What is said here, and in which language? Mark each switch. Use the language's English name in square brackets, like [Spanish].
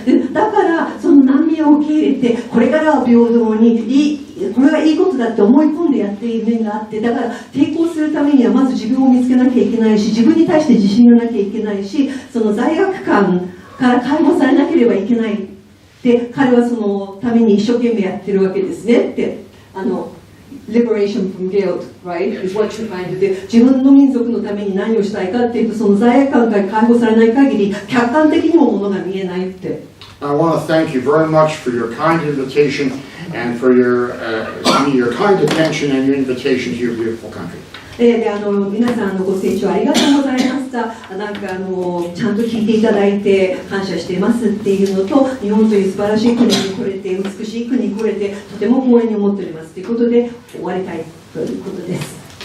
[Japanese] でだからその難民を受け入れてこれからは平等にこれがいいことだって思い込んでやっている面があってだから抵抗するためにはまず自分を見つけなきゃいけないし自分に対して自信がなきゃいけないしその罪悪感から解放されなければいけない。で彼はそのために一生懸命やってるわけですねって [English] liberation from guilt, right, is what you're trying to do. [Japanese] 自分の民族のために何をしたいかっていうと、その罪悪感から解放されない限り客観的にもものが見えないって。 [English] I want to thank you very much for your kind invitation and for your kind attention and your invitation to your beautiful country. [Japanese] で皆さんご清聴ありがとうございました。なんかちゃんと聞いていただいて感謝していますっていうのと、日本という素晴らしい国に来れて、美しい国に来れてとても光栄に思っておりますということで終わりたいということです。